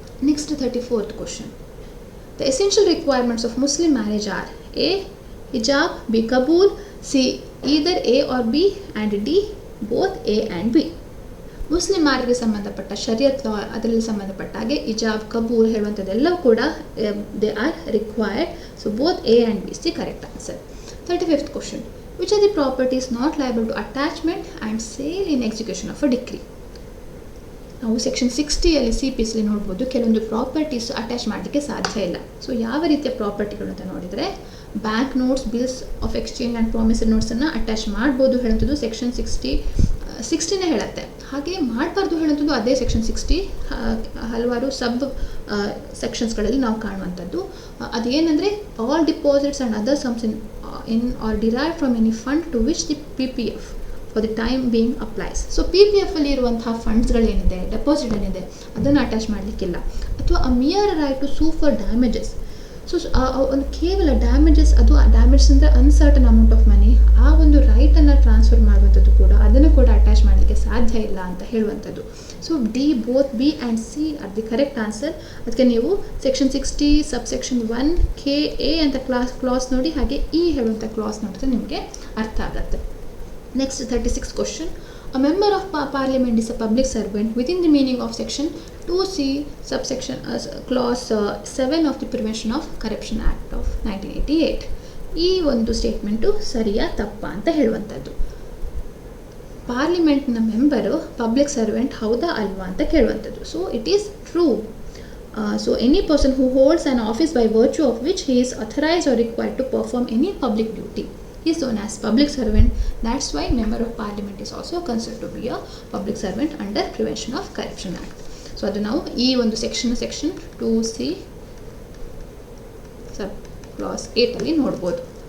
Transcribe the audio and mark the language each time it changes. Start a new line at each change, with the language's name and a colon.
English: Next 34th question. The essential requirements of Muslim marriage are A. ಹಿಜಾಬ್, B. ಕಬೂಲ್, C. either A or B and D. both A and B.
Kannada: Muslim ಮ್ಯಾರೇಜ್ಗೆ ಸಂಬಂಧಪಟ್ಟ ಶರಿಯತ್ ಲಾ ಅದರಲ್ಲಿ ಸಂಬಂಧಪಟ್ಟ ಹಾಗೆ ಹಿಜಾಬ್, ಕಬೂಲ್ ಹೇಳುವಂಥದ್ದೆಲ್ಲವೂ ಕೂಡ
English: They are required. So both A and B is the correct answer. 35th question. Which are the properties not liable to attachment and sale in execution of a decree?
Kannada: ನಾವು section 60 CPSಲಿ ನೋಡ್ಬೋದು ಕೆಲವೊಂದು properties attach ಮಾಡಲಿಕ್ಕೆ ಸಾಧ್ಯ ಇಲ್ಲ. So ಯಾವ ರೀತಿಯ ಪ್ರಾಪರ್ಟಿಗಳು ಅಂತ ನೋಡಿದರೆ bank notes, bills of exchange and promissory ನೋಟ್ಸನ್ನು attach ಮಾಡ್ಬೋದು ಹೇಳುವಂಥದ್ದು ಸೆಕ್ಷನ್ 60ನೇ ಹೇಳುತ್ತೆ. ಹಾಗೆ ಮಾಡಬಾರ್ದು ಹೇಳುವಂಥದ್ದು ಅದೇ ಸೆಕ್ಷನ್ 60 ಹಲವಾರು ಸಬ್ ಸೆಕ್ಷನ್ಸ್ಗಳಲ್ಲಿ ನಾವು ಕಾಣುವಂಥದ್ದು.
English: ಅದೇನೆಂದರೆ all deposits and other sums in or derive from any fund to which the PPF for the time being applies.
Kannada: So PPFಲ್ಲಿ ಇರುವಂತಹ ಫಂಡ್ಸ್ಗಳೇನಿದೆ, ಡೆಪಾಸಿಟ್ ಏನಿದೆ ಅದನ್ನು ಅಟ್ಯಾಚ್ ಮಾಡಲಿಕ್ಕಿಲ್ಲ. ಅಥವಾ
English: A mere right to sue for damages.
Kannada: So ಒಂದು ಕೇವಲ damages, ಅದು damage ಅಂದರೆ uncertain amount of money, ಆ ಒಂದು ರೈಟನ್ನು ಟ್ರಾನ್ಸ್ಫರ್ ಮಾಡುವಂಥದ್ದು ಕೂಡ ಅದನ್ನು ಕೂಡ ಅಟ್ಯಾಚ್ ಮಾಡಲಿಕ್ಕೆ ಸಾಧ್ಯ ಇಲ್ಲ ಅಂತ ಹೇಳುವಂಥದ್ದು.
English: So D, both B and C are the correct answer.
Kannada: ಅದಕ್ಕೆ ನೀವು ಸೆಕ್ಷನ್ 60 ಸಬ್ಸೆಕ್ಷನ್ 1 KA ಅಂತ ಕ್ಲಾಸ್ ನೋಡಿ, ಹಾಗೆ ಇ ಹೇಳುವಂಥ ಕ್ಲಾಸ್ ನೋಡಿದ್ರೆ ನಿಮಗೆ ಅರ್ಥ ಆಗುತ್ತೆ.
English: Next 36 question. A member of parliament is a public servant within the meaning of section 2C subsection clause 7 of the Prevention of Corruption Act of 1988.
Kannada: ಈ ಒಂದು ಸ್ಟೇಟ್ಮೆಂಟು ಸರಿಯಾ ತಪ್ಪಾ ಅಂತ ಹೇಳುವಂಥದ್ದು. ಪಾರ್ಲಿಮೆಂಟ್ನ ಮೆಂಬರು ಪಬ್ಲಿಕ್ ಸರ್ವೆಂಟ್ ಹೌದಾ ಅಲ್ವಾ ಅಂತ ಕೇಳುವಂಥದ್ದು.
English: So it is true. So any person who holds an office by virtue of which he is authorized or required to perform any public duty is known as public servant. That's why member of parliament is also considered to be a public servant under Prevention of Corruption Act.
Kannada: So adu now ee ondu section 2C sub clause 8 alli nodabodu.